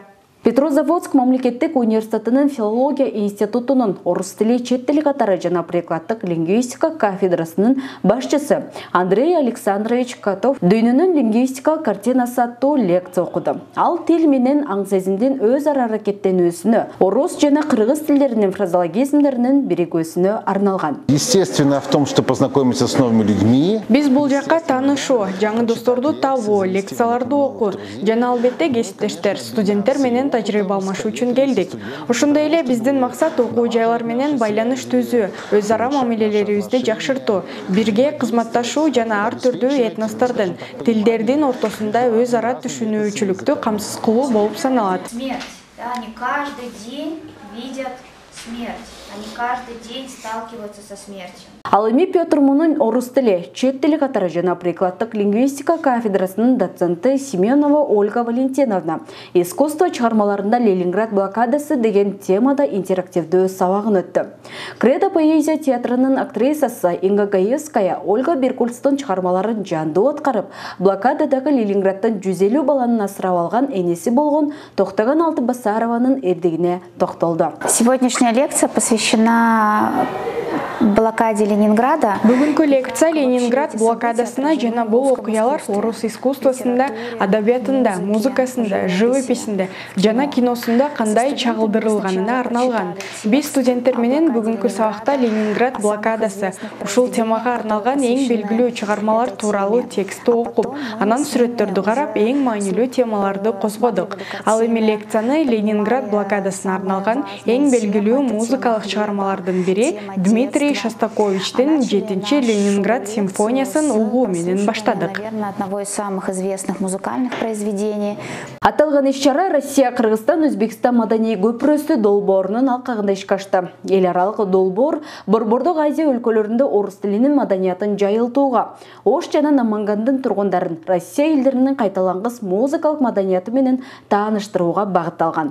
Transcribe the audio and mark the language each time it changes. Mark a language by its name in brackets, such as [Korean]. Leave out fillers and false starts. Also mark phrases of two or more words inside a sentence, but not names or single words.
[Kyrgyz] Петрозаводск мамлекеттик университетинин филология институтунун орус тили, чет тили катары жана прикладдык лингвистика кафедрасынын башчысы Андрей Александрович Котов дүйнөнүн лингвистика картинасы аттуу лекция окуду. Ал тил менен аң сезимдин өз ара аракеттенүүсүнө, орус жана кыргыз тилдеринин фразеологизмдеринин биригүүсүнө арналган. [Russian] Естественно, в том, что познакомиться с новыми людьми. [Kyrgyz] Биз бул жакка таанышуу, жаңы досторду табуу, лекцияларды окуу жана албетте кесиптештер, студенттер менен тажрыйба алмашуу үчүн келдик. Ошондой эле биздин максат окуу жайлар менен байланыш түзүү, өз ара мамилелерибизди жакшыртуу, бирге кызматташуу жана ар түрдүү этностордун, тилдердин ортосунда өз ара түшүнүүчүлүктү камсыз кылуу болуп саналат. [Russian] Смерть. Они каждый день видят смерть. Они каждый день сталкиваются со смертью. [Kyrgyz] Ал эми Петр Мунун орус тили, чет тили катары жана прикладдык лингвистика кафедрасынын доценти Семенова Ольга Валентиновна искусство чыгармаларында Ленинград блокадасы деген темада интерактивдүү сабагын өттү. Кредо поэзия театрынын актрисасы Инга Гаевская Ольга Беркульстун чыгармаларын жандуу аткарып, блокададагы Ленинградтан 150 баланын асырап алган энеси болгон Токтогон Алтыбасарованын эрдигине токтолду. [Russian] Сегодняшняя лекция посвящена блокаде Ленинграда. [Kyrgyz] Бүгүнкү лекция Ленинград блокадасына жана бул окуялар орус искусствосунда, адабиятында, музыкасында, живописинде жана киносунда кандай чагылдырылганына арналган. Биз студенттер менен бүгүнкү сабакта Ленинград блокадасы ушул темага арналган эң белгилүү чыгармалар тууралуу текстти окуп, анан сүрөттөрдү карап, эң маанилүү темаларды козгодук. Ал эми лекцияны Ленинград блокадасына арналган эң белгилүү музыкалык чыгармалардын бири Дмитрий Шостаковичтен 7-чи Ленинград симфониясын угуу менен баштадык. [Russian] Наверное, одного из самых известных музыкальных произведений. [Kyrgyz] Аталган иш-чара Россия, Кыргызстан, Өзбекстан маданий көпүрөсү долбоорунун алкагында ишке ашты. Эл аралык долбоор Борбордук Азия өлкөлөрүндө орус тилинин маданиятын жайылтууга, Ош жана Намангандын тургундарын Россия элдеринин кайталангыс музыкалык маданияты менен тааныштырууга багытталган.